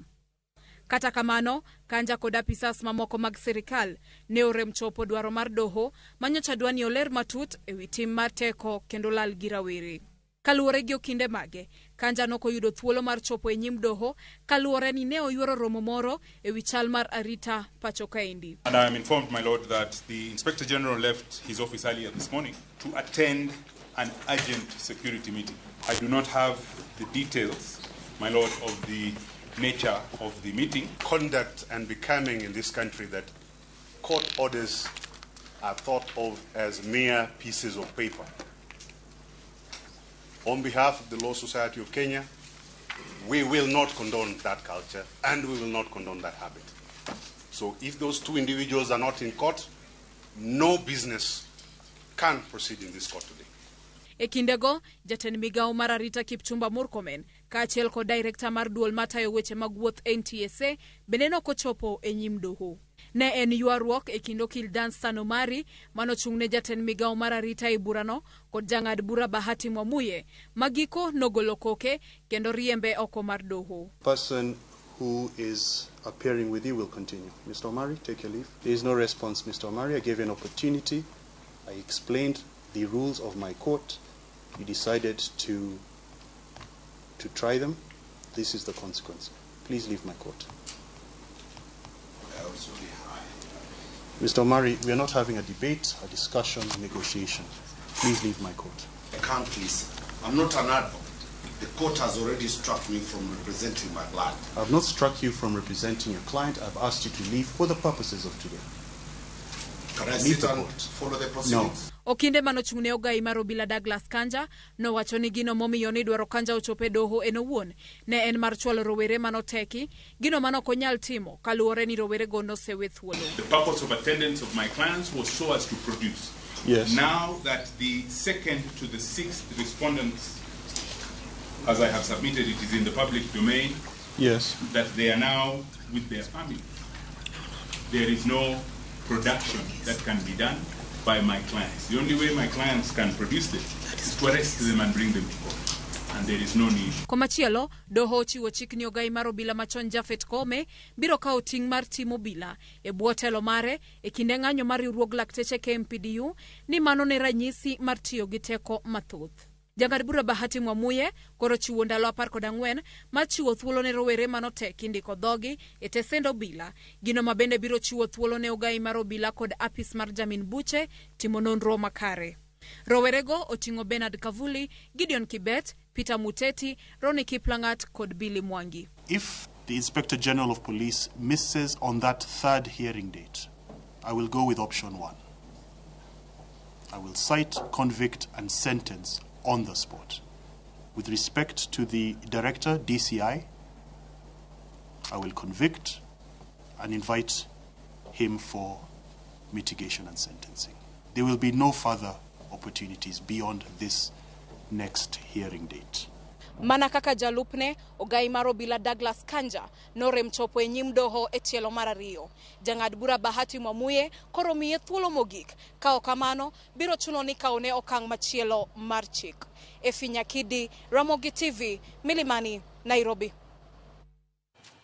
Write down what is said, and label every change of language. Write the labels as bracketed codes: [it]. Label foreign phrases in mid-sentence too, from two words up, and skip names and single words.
[luo] Kata kamano, Kanja kod apisas mamoko mag sirikal ne orem chopo dwaro mar doho manyocha dwa ni oler matut ewi tim mar teko kendo lal gi rawere. Kaluwore gi okinde mage, Kanja nokoyudo thuolo mar chopo e nyim doho kaluwore ni ne oyuoro romo moro ewi chal mar arita pacho kaendi. [en] And I am informed, my lord, that the Inspector General left his office earlier this morning to attend an urgent security meeting. I do not have the details, my lord, of the nature of the meeting. Conduct and becoming in this country that court orders are thought of as mere pieces of paper. On behalf of the Law Society of Kenya, we will not condone that culture and we will not condone that habit. So if those two individuals are not in court, no business can proceed in this court today. [luo] E kindego, jatend migao mar arita Kipchumba Murkomen, kaachiel kod director mar duol matayo weche mag wuoth NTSA, bende nokochopo e nyim doho. Ne en ywaruok e kind okil Dan Sanomari manochung'ne jatend migao mar arita e burano kod jang'ad bura Bahati Mwamuye, magiko nogolo koke kendo riembe oko mar doho. [en] Person who is appearing with you will continue. Mr. Omari, take your leave. There is no response, Mr. Omari. I gave you an opportunity. I explained the rules of my court. You decided to try them. This is the consequence. Please leave my court. Mr. Omari, we are not having a debate, a discussion, a negotiation. Please leave my court. I can't, please. I'm not an advocate. The court has already struck me from representing my client. I have not struck you from representing your client. I've asked you to leave for the purposes of today. Can I sit and follow the proceedings? No. [luo] Okinde manochung'ne Ogai mar Obila Douglas Kanja nowacho ni gino momiyo ni dwaro Kanja ochope doho en owuon ne en mar chwalo rowere manoteki, gino manok onyal timo kaluwore ni rowere go nosewe thuolo. [en] The purpose of attendance of my clients was so as to produce. Yes. Now that the second to the sixth respondents, as I have submitted, it is in the public domain. Yes. That they are now with their family. There is no production that can be done by my clients. The only way my clients can produce them is to arrest them and bring them to court. And there is no need. [luo] Komachielo, doho chiwo chik ni Ogai mar Obila machon Jafet Kome biro kawo ting' mar timo Obila e bwo telo mare e kinde ng'anyo mar riwruog lakteche KMPDU ni mano ne ranyisi mar tiyo gi teko mathoth. Jang'ad bura Bahati Mwamuye koro chiwo ndalo 14 mar chiwo thuolo ne rowere manoteki ndiko dhogi e tesend Obila, gino mabende biro chiwo thuolo ne Ogai mar Obila kod apis mar Jamin Buche timo nonro makare. Rowerego oting'o Bernard Kavuli, Gideon Kibet, Peter Muteti, Ronnie Kiplangat kod Billy Mwangi. [en] If the Inspector General of Police misses on that third hearing date, I will go with option 1. I will cite, convict and sentence on the spot. With respect to the director, DCI, I will convict and invite him for mitigation and sentencing. There will be no further opportunities beyond this next hearing date. [luo] Mana kaka jalupne, Ogai mar Obila Douglas Kanja norem chopo e nyim doho e tielo mar ariyo. Jang'ad bura Bahati Mwamuye koro miye thuolo mogik, ka ok kamano biro chuno ni kaone okang' machielo mar chik. Nyakidi, Ramogi TV, Milimani, Nairobi.